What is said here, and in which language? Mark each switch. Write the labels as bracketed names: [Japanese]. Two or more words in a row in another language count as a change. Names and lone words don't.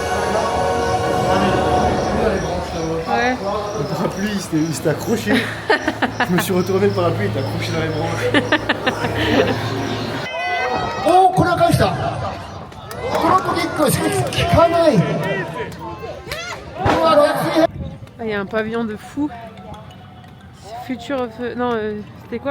[French] Ouais. Le parapluie, il s'était accroché. Je me suis retourné, le parapluie, il était accroché dans les branches. [Japanese] Oh, これは返した。このトリック効かない。 [French] Il y a un pavillon de fou. [English] Future of... [French] Non, c'était quoi?